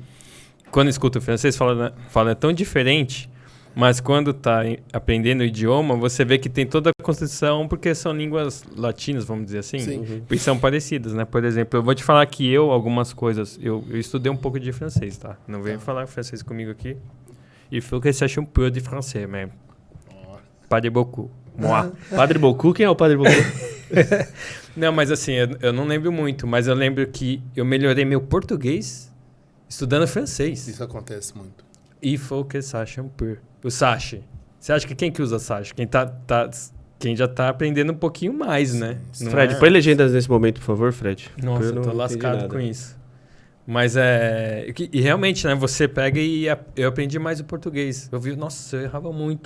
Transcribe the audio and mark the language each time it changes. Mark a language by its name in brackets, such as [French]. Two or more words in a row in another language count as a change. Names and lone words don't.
[Portuguese] Quando escuta o francês, fala é tão diferente, mas quando tá aprendendo o idioma, você vê que tem toda a construção, porque são línguas latinas, vamos dizer assim. Sim. E são parecidas, né? Por exemplo, eu vou te falar que algumas coisas... Eu estudei um pouco de francês, tá? Não venho falar francês comigo aqui. [French] Il faut que sache un peu de français, mais... Pas de beaucoup. Moi. [Portuguese] Padre Bocu? Quem é o Padre Bocu? Não, mas assim, eu não lembro muito, mas eu lembro que eu melhorei meu português estudando francês. Isso acontece muito. [French] Il faut que sache un peu. [Portuguese] O sache. Você acha que quem que usa sache? Quem já tá aprendendo um pouquinho mais, né? Não Fred, põe legendas nesse momento, por favor, Fred. Nossa, eu tô lascado com isso. Mas e realmente, né? Você pega e eu aprendi mais o português. Eu vi, nossa, eu errava muito.